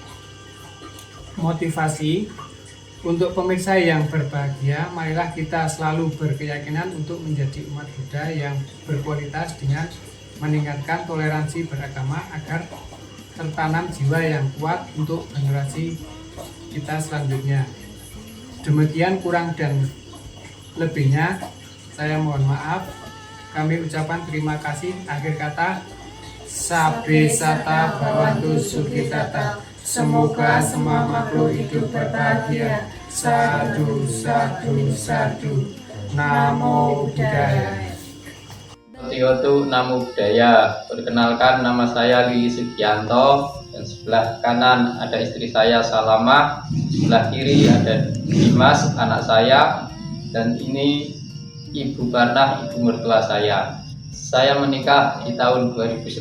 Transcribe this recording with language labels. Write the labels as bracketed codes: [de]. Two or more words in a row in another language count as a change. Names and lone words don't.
[id] Motivasi untuk pemirsa yang berbahagia, marilah kita selalu berkeyakinan untuk menjadi umat Buddha yang berkualitas dengan meningkatkan toleransi beragama agar tertanam jiwa yang kuat untuk generasi kita selanjutnya. Demikian kurang dan lebihnya, saya mohon maaf. Kami ucapkan terima kasih. Akhir kata, [pi] Sabbe sata bhavantu sukhita. [id] Semoga semua makhluk hidup berbahagia. [pi] Sadu, sadu, sadu. Namo Buddhaya. Yotu Namo Buddhaya. [id] Perkenalkan, nama saya Lili Sugianto, dan sebelah kanan ada istri saya Salamah, sebelah kiri ada Dimas anak saya, dan ini Ibu Barnah, ibu mertua saya. Saya menikah di tahun 2011.